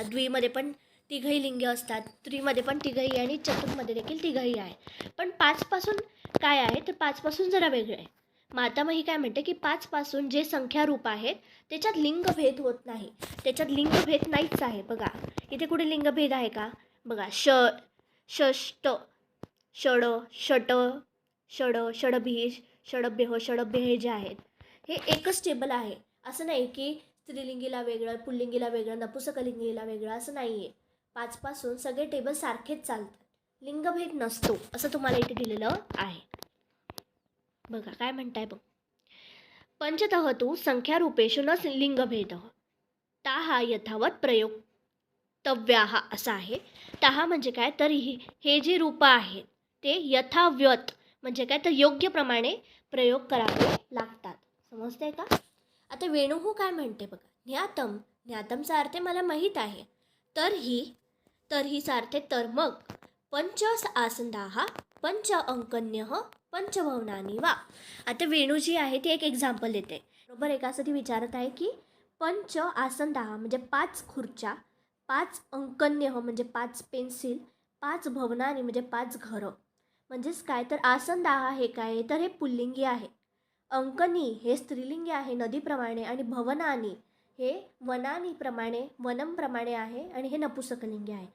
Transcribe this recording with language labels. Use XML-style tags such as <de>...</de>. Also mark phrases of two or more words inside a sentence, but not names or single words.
<mr>द्विमध्ये पण तिघही लिंग असतात, त्रिमध्ये पण तिघही आणि चतुर्मध्ये देखील तिघही आहे. पण 5 पासून काय आहे तर 5 पासून जरा वेगळं आहे. मातामही काय म्हणते की 5 पासून जे संख्या रूप आहेत त्याच्यात लिंगभेद होत नाही, त्याच्यात लिंगभेद नाहीच आहे. बघा इथे कुठे लिंगभेद आहे का? बघा</mr> <sa>षष्ट, षड, षट, षड, षडभी, षडभ्य, षडभ्य</sa> <mr>हे जे आहेत हे एकच टेबल आहे. असं नाही की स्त्रीलिंगीला वेगळं, पुल्लिंगीला वेगळं, नपुसकलिंगीला वेगळं, असं नाही आहे. 5 पासून सगळे टेबल सारखेच चालतात, लिंगभेद नसतो असं तुम्हाला इथे दिलेलं आहे. बघा काय म्हणताय बघ.</mr> <sa>पंचतः तु संख्यारूपेषु न लिंगभेदः ताहा यथावत प्रयोक्तव्याः</sa> <mr>असं आहे. ताहा म्हणजे काय तर हे जे रूप आहेत ते यथावत म्हणजे काय तर योग्य प्रमाणे प्रयोग करावे लागतात. समजतंय का? आता वेणुहू काय म्हणते बघा. ज्ञातम, ज्ञातमचा अर्थ मला माहीत आहे. तर्हीचा अर्थ तर मग.</mr> <sa>पंच आसंदाः पंच अंकन्यः पंचभवनानी वा.</sa> <mr>आता वेणू जी आहे ती एक एक्झाम्पल देते बरोबर. एक असं ती विचारत आहे की</mr> <sa>पंच आसंदाः</sa> <mr>म्हणजे 5 खुर्च्या, 5 अंकन्यः म्हणजे 5 पेन्सिल, 5 भवनानी म्हणजे 5 घरं. म्हणजेच काय तर आसंदाः हे काय तर हे पुल्लिंगी आहे, अंकनी हे स्त्रीलिंगी आहे नदीप्रमाणे, आणि भवनानी हे वनानीप्रमाणे वनमप्रमाणे आहे, आणि हे नपुसकलिंगी आहे.</mr>